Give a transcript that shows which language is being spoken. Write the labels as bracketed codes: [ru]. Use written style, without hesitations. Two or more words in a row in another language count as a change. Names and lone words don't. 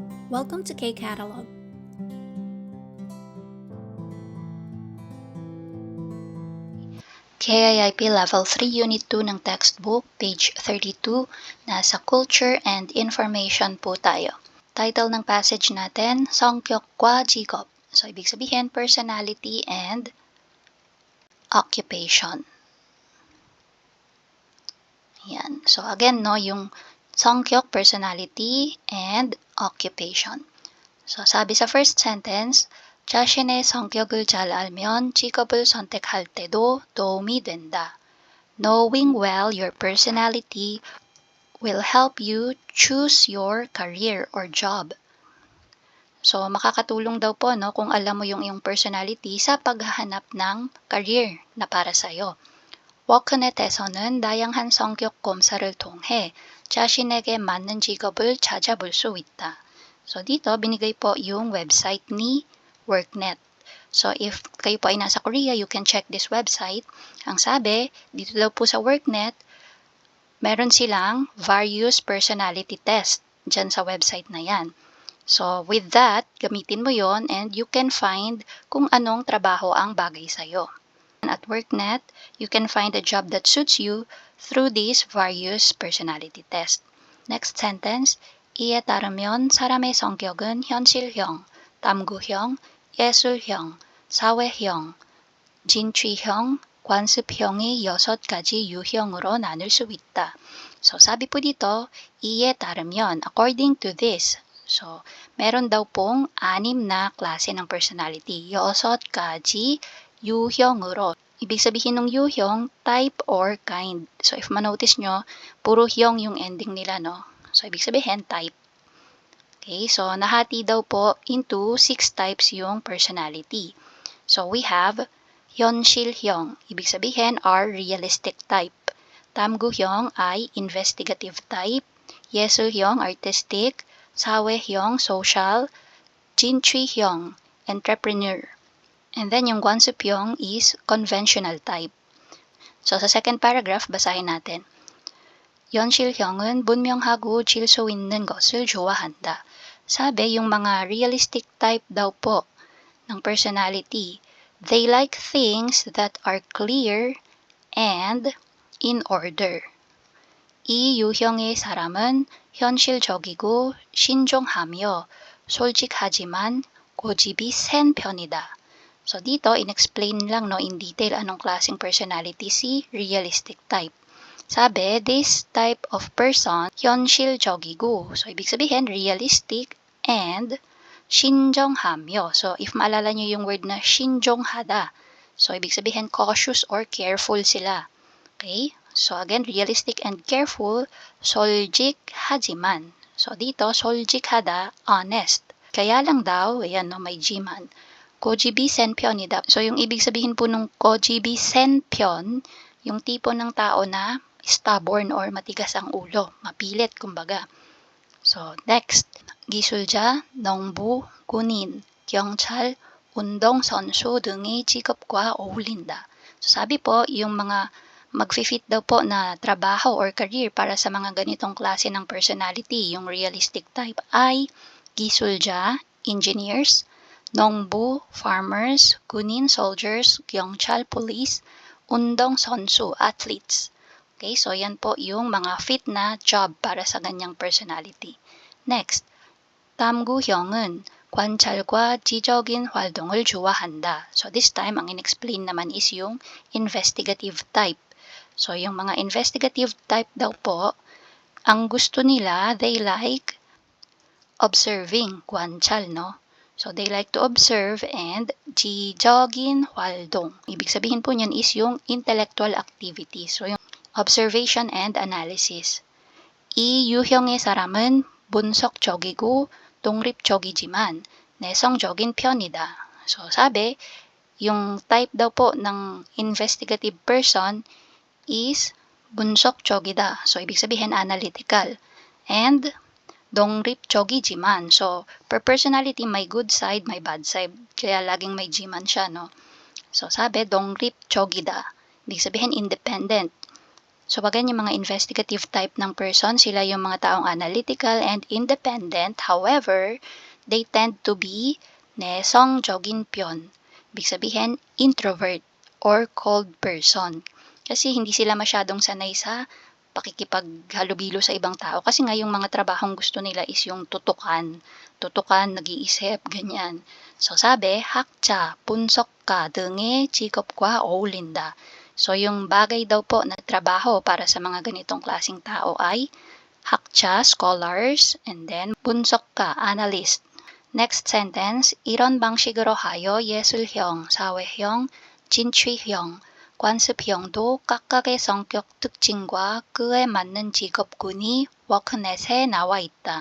[en] Welcome to K-Catalog. [tl] KIIP Level 3 Unit 2 ng textbook, page 32, nasa Culture and Information po tayo. Title ng passage natin, [ko] 성격과 직업. [tl] So, ibig sabihin, [en] personality and occupation. [tl] Yan. [en] So, again, [tl] no, yung 성격, [en] personality, and occupation. So, [tl] sabi sa [en] first sentence, [ko] 자신의 성격을 잘 알면 직업을 선택할 때도 도움이 된다. [en] Knowing well your personality will help you choose your career or job. So, [tl] makakatulong daw po no, kung alam mo yung iyong personality sa paghahanap ng career na para sa'yo. [ko] 워크넷에서는 다양한 성격 검사를 통해 자신에게 맞는 직업을 찾아볼 수 있다. [tl] So, dito, binigay po yung website ni WorkNet. [en] So, if [tl] kayo po ay nasa [en] Korea, you can check this website. [tl] Ang sabi, dito daw po sa WorkNet, meron silang [en] various personality test [tl] dyan sa website na yan. [en] So, with that, [tl] gamitin mo yon [en] and you can find [tl] kung anong trabaho ang bagay sa'yo. [en] At WorkNet, you can find a job that suits you through these various personality tests. Next sentence, [ko] 이에 따르면 사람의 성격은 현실형, 탐구형, 예술형, 사회형, 진취형, 관습형의 6가지 유형으로 나눌 수 있다. [tl] So, sabi po dito, [ko] 이에 따르면, [en] according to this. So, [tl] meron daw pong 6 na klase ng personality. [ko] 6가지 유형으로. [tl] Ibig sabihin ng 유형, [en] type or kind. [tl] So, if manotice nyo, puro hyong yung ending nila, no? So, ibig sabihin, type. [en] Okay, so [tl] nahati daw po [en] into 6 types [tl] yung personality. [en] So, we have 현실형. [tl] Ibig sabihin [en] are realistic type. 탐구형 ay investigative type. [ko] 예술형, artistic. 사회형, social. 진취형, [en] entrepreneur. And then yung 관습형 is conventional type. So, [tl] sa second paragraph, basahin natin. [ko] 현실형은 분명하고 질서 있는 것을 좋아한다. [tl] Sabi, yung mga [en] realistic type [tl] daw po ng personality, [en] they like things that are clear and in order. [ko] 이 유형의 사람은 현실적이고 신중하며 솔직하지만 고집이 센 편이다. [tl] So dito, in-explain lang no, in detail anong klaseng personality si [en] realistic type. [tl] Sabi, [en] this type of person, [ko] 현실적이고. [tl] So, ibig sabihin, [en] realistic and 신중하며. [tl] So, if maalala nyo yung word na 신중하다, so, ibig sabihin, [en] cautious or careful sila. Okay? So, again, realistic and careful, [ko] 솔직하지만. [tl] So, dito, 솔직하다, honest. Kaya lang daw, ayan no, may Gman. [ko] 고집이 센 편이다. [tl] So, yung ibig sabihin po nung [ko] 고집이 센 편, [tl] yung tipo ng tao na [en] stubborn or [tl] matigas ang ulo, mapilit kumbaga. [en] So, next, [ko] 기술자, 농부, 군인, 경찰, 운동선수 등의 직업과 어울린다. [tl] So, sabi po, yung mga mag-fit daw po na trabaho or career para sa mga ganitong klase ng personality, yung [en] realistic type [tl] ay 기술자, engineers, 농부, farmers, 군인, soldiers, 경찰, police, 운동선수, [en] athletes. Okay, so [tl] yan po yung mga fit na job para sa ganyang personality. [en] Next, [ko] 탐구형은 관찰과 지적인 활동을 좋아한다. [en] So this time, [tl] ang in-explain naman is yung [en] investigative type. [tl] So yung mga [en] investigative type [tl] daw po, ang gusto nila, [en] they like observing, 관찰, no? So they like to observe and [ko] 지적인 활동. [tl] Ibig sabihin po niyan is yung [en] intellectual activity. So yung observation and analysis. [ko] 이 유형의 사람은 분석적이고 독립적이지만 내성적인 편이다. [tl] So, sabi, yung type daw po ng [en] investigative person [tl] is 분석적이다. So, ibig sabihin analytical. And 독립적이지만. [en] So, per personality, may good side, may bad side. [tl] Kaya laging may Gman siya, no? So, sabi, 독립적이다. Ibig sabihin [en] independent. So again, [tl] yung mga [en] investigative type [tl] ng person, sila yung mga taong [en] analytical and independent. However, they tend to be [ko] 내성적인 편. [tl] Ibig sabihin, [en] introvert or cold person. [tl] Kasi hindi sila masyadong sanay sa pakikipaghalubilo sa ibang tao. Kasi nga yung mga trabahong gusto nila is yung tutukan, nag-iisip, ganyan. So sabi, [ko] 학자, 분석가 등의 직업과 어울린다. [tl] So yung bagay daw po na trabaho para sa mga ganitong klaseng tao ay 학자, [en] scholars, and then 분석가, analyst. Next sentence, [ko] 이런 방식으로 하여 예술형, 사회형, 진취형, 관습형도 각각의 성격 특징과 그에 맞는 직업군이 워크넷에 나와 있다.